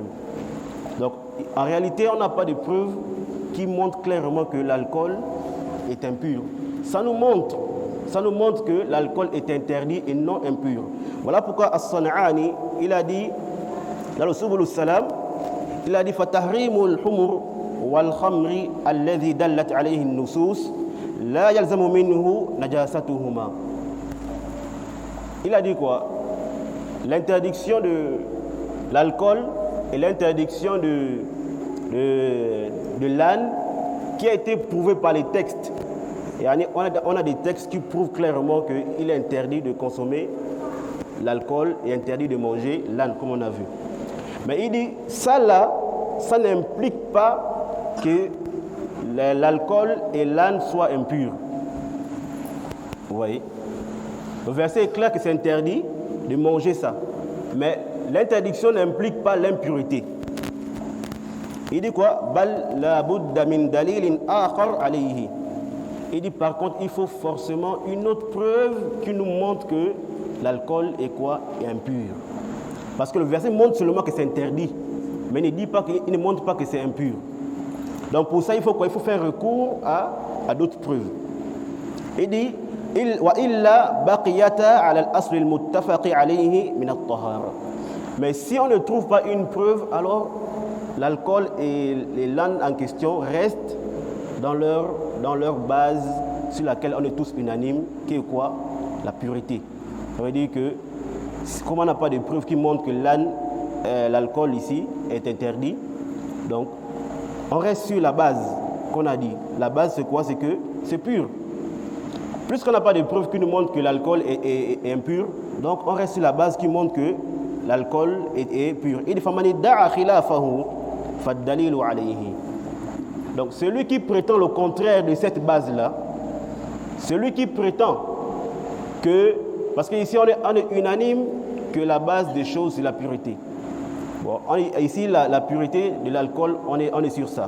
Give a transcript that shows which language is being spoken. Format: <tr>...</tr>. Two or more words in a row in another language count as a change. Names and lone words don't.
<fr>Donc, en réalité, on n'a pas de preuves qui montrent clairement que l'alcool est impur. Ça nous montre que l'alcool est interdit et non impur. Voilà pourquoi As-San'ani, il a dit, dans le Subul Salam, il a dit</fr> <ar>فتحريم الحمر والخمر الذي دلت عليه النصوص لا يلزم منه نجاستهما.</ar> <fr>Il a dit quoi? L'interdiction de l'alcool et l'interdiction de l'âne qui a été prouvé par les textes. Et on a des textes qui prouvent clairement qu'il est interdit de consommer l'alcool et interdit de manger l'âne, comme on a vu. Mais il dit, ça là, ça n'implique pas que l'alcool et l'âne soient impurs. Vous voyez? Le verset est clair que c'est interdit de manger ça. Mais l'interdiction n'implique pas l'impureté. Il dit quoi?</fr> <ar>بل لا بد من دليل آخر عليه.</ar> <fr>Il dit par contre, il faut forcément une autre preuve qui nous montre que l'alcool est quoi? Est impur. Parce que le verset montre seulement que c'est interdit, mais il ne montre pas que c'est impur. Donc pour ça, il faut quoi? Il faut faire recours à d'autres preuves. Il dit</fr> <ar>وإلا بقيتا على الأصل المتفق عليه من الطهارة.</ar> <fr>Mais si on ne trouve pas une preuve, alors l'alcool et l'âne en question restent dans leur base sur laquelle on est tous unanimes, qui est quoi? La pureté. Ça veut dire que, comme on n'a pas de preuves qui montrent que l'alcool ici est interdit, donc on reste sur la base qu'on a dit. La base c'est quoi? C'est que c'est pur. Puisqu'on n'a pas de preuves qui nous montrent que l'alcool est impur, donc on reste sur la base qui montre que l'alcool est pur. Il dit</fr> <ar>فمن ادعى خلافه فالدليل عليه.</ar> <fr>Donc celui qui prétend le contraire de cette base-là, celui qui prétend que, parce qu'ici on est unanime que la base des choses c'est la pureté. Bon, ici la pureté de l'alcool, on est sur ça.</fr>